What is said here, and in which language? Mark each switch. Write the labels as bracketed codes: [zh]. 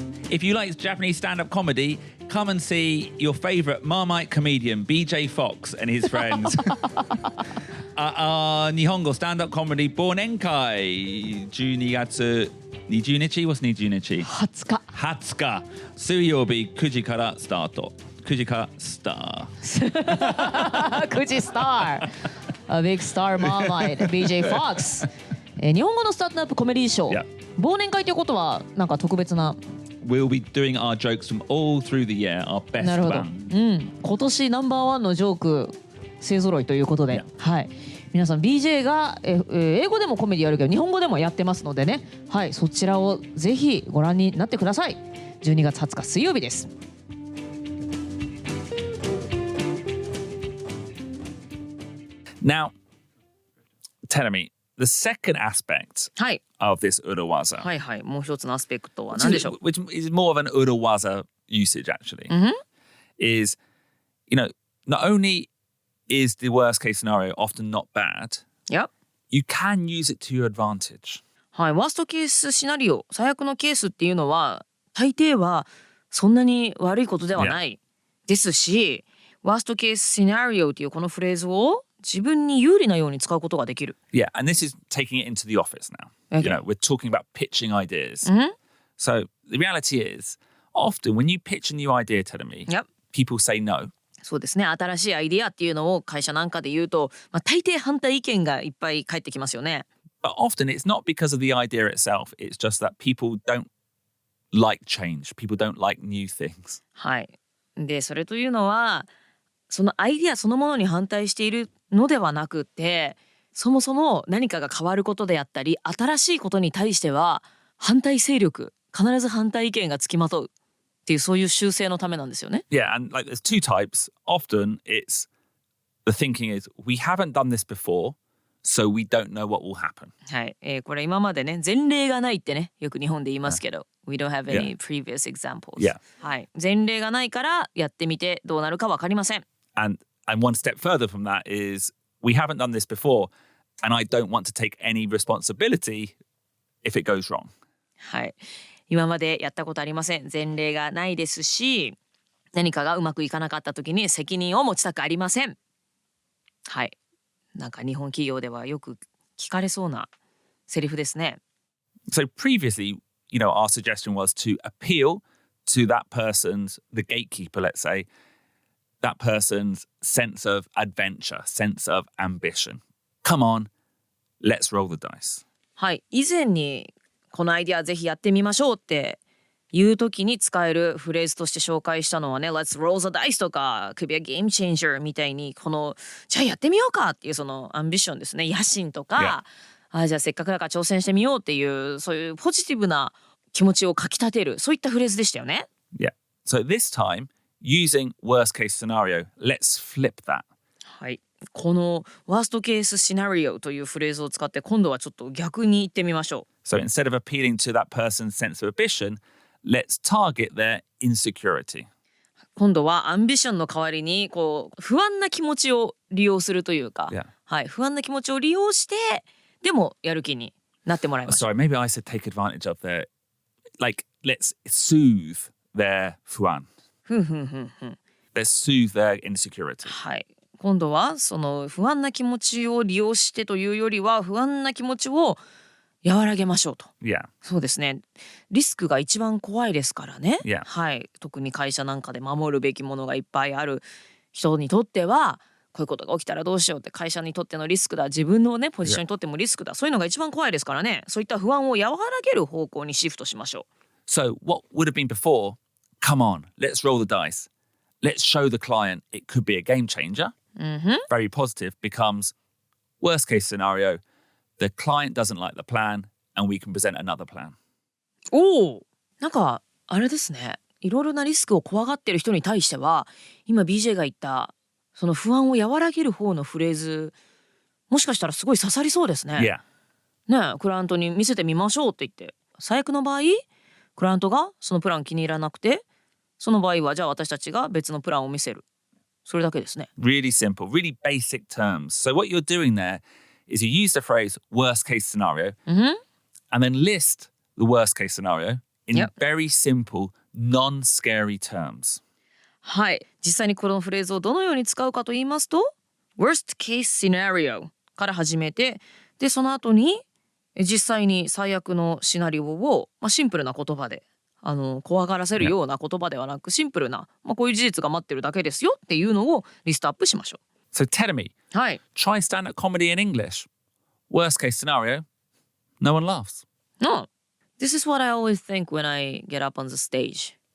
[en] If you like Japanese stand-up comedy, come and see your favourite Marmite comedian, BJ Fox and his friends at our 日本語 stand-up comedy 忘年会12月20日 What's 20日 [ja] 20日水曜日9時からスタート9時からスター 9時スター [en] A big star Marmite BJ Fox [ja] 日本語のスタートアップコメディーショー、忘年会ということはなんか特別な [en] We'll be doing our jokes from all through the year, our best [ja] なるほど、 [en] one. [ja] 今年ナンバーワンのジョーク勢ぞろいということで、はい、皆さん BJ が、英語でもコメディやるけど日本語でもやってますのでね、はい、そちらをぜひご覧になってください。 12月20日水曜日です。 [en] Now, tell me, the second aspect [ja] はい [en] of this urawaza, [ja] はいはい、もう一つのアスペクトは何でしょう。 [en] which is more of an urawaza usage actually, is, not only is the worst case scenario often not bad, Yep. you can use it to your advantage. [ja] はい、ワーストケースシナリオ、最悪のケースっていうのは大抵はそんなに悪いことではないですし、ワーストケースシナリオっていうこのフレーズを自分に有利なように使うことができる。 [en] Yeah, and this is taking it into the office now. Okay. We're talking about pitching ideas. So the reality is, often when you pitch a new idea, tell me, Yep. people say no. [ja] そうですね、新しいアイディアっていうのを会社なんかで言うと、大抵反対意見がいっぱい返ってきますよね。 [en] But often it's not because of the idea itself. It's just that people don't like change. People don't like new things. [ja] はい。で、それというのは、そのアイディアそのものに反対しているのではなくて、そもそも何かが変わることであったり、新しいことに対しては反対勢力、必ず反対意見がつきまとうっていう、そういう習性のためなんですよね。 [en] Yeah, and like there's two types. Often it's the thinking is we haven't done this before, so we don't know what will happen. [ja] はい、これ今までね、前例がないってね、よく日本で言いますけど、 [en] We don't have any previous examples. Yeah. [ja] はい、前例がないからやってみてどうなるかわかりません。 [en] And one step further from that is we haven't done this before, and I don't want to take any responsibility if it goes wrong. [ja] はい、今までやったことありません。前例がないですし、何かがうまくいかなかった時に責任を持ちたくありません。はい、なんか日本企業ではよく聞かれそうなセリフですね。 [en] So previously, our suggestion was to appeal to that person's, the gatekeeper, let's say, that person's sense of adventure, sense of ambition. Come on, let's roll the dice. [ja] はい、以前にこのアイディアぜひやってみましょうっていう時に使えるフレーズとして紹介したのはね、 [en] Let's roll the dice [ja] とか [en] Could be a game changer [ja] みたいに、このじゃあやってみようかっていうそのアンビションですね、野心とか、じゃあせっかくだから挑戦してみようっていう、そういうポジティブな気持ちをかきたてる、そういったフレーズでしたよね。 [en] Yeah. So this time, using worst case scenario, let's flip that. [ja] はい、このワーストケースシナリオというフレーズを使って今度はちょっと逆に言ってみましょう。 [en] So instead of appealing to that person's sense of ambition, let's target their insecurity. [ja] 今度はアンビションの代わりに不安な気持ちを利用するというか、はい、不安な気持ちを利用してでもやる気になってもらいましょう。 [en] Sorry, maybe I said take advantage of their, like, let's soothe their 不安。 Let's soothe their insecurity. [ja] はい。今度はその不安な気持ちを利用してというよりは、不安な気持ちを和らげましょうと。 Yeah. そうですね。リスクが一番怖いですからね。 [en] Yeah. [ja] はい。特に会社なんかで守るべきものがいっぱいある人にとっては、こういうことが起きたらどうしようって会社にとってのリスクだ、自分のねポジションにとってもリスクだ、そういうのが一番怖いですからね。そういった不安を和らげる方向にシフトしましょう。 [en] So what would have been before, come on, let's roll the dice. Let's show the client it could be a game changer. Very positive becomes worst case scenario. The client doesn't like the plan and we can present another plan. [ja] おお、なんかあれですね。いろいろなリスクを怖がってる人に対しては、今 BJ が言ったその不安を和らげる方のフレーズ、もしかしたらすごい刺さりそうですね。 [en] Yeah. [ja] ねえ、クライアントに見せてみましょうって言って、最悪の場合クライアントがそのプラン気に入らなくて、その場合はじゃあ私たちが別のプランを見せる、それだけですね。 [en] Really simple, really basic terms. So what you're doing there is you use the phrase worst case scenario and then list the worst case scenario in very simple, non-scary terms. [ja] はい、実際にこのフレーズをどのように使うかと言いますと、 [en] Worst case scenario [ja] から始めて、でその後に実際に最悪のシナリオを、シンプルな言葉で、怖がらせるような言葉ではなく、シンプルな、こういう事実が待ってるだけですよっていうのをリストアップしましょう。 [en] So tell me, [ja] はい。 [en] try stand-up comedy in English. Worst case scenario, no one laughs. No, this is what I always think when I get up on the stage.